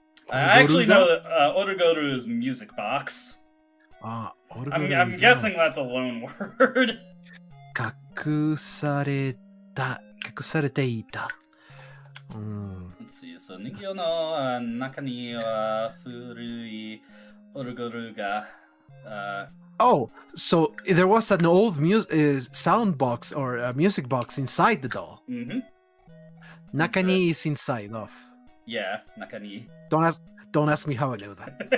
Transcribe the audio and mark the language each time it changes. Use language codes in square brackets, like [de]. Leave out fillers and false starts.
[en] I actually know that Orugoru is music box. I'm guessing that's a loan word. [ja] 隠されていた。 [en] Let's see, so [ja] 人形の中には古いオルゴールが [en] Oh, so there was an old sound box or a music box inside the doll. Mm-hmm. Nakani is inside of. [ja] Yeah, 中に [en] Don't ask me how I know that.